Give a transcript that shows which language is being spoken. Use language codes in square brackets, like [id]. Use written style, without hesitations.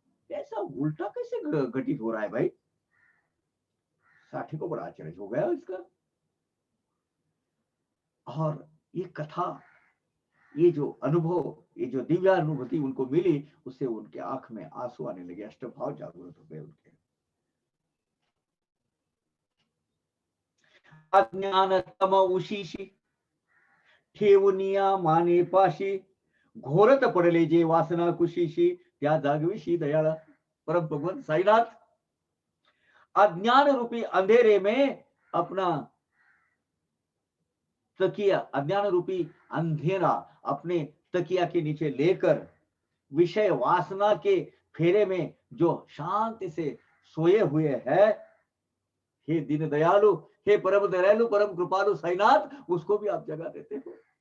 [hi] ऐसा उल्टा कैसे घटित हो रहा है भाई। साथी को बड़ा आश्चर्य हो गया इसका। और ये कथा, ये जो अनुभव, ये जो दिव्य अनुभूति उनको मिली, उससे उनके आंख में आंसू आने लगे, अष्टभाव जागृत हो गए उनके। [mr] अज्ञान तम उशीशी ठेवनिया माने पाशी, घोरत पडले जे वासना कुशीशी, त्या जागविशी दयाळा। [hi] परम भगवान साईनाथ अज्ञान रूपी अंधेरे में अपना तकिया, अज्ञान रूपी अंधेरा अपने तकिया के नीचे लेकर विषय वासना के फेरे में जो शांति से सोए हुए है, हे दीन दयालु, हे परम दयालु, परम कृपालु साईनाथ, उसको भी आप जगा देते हो।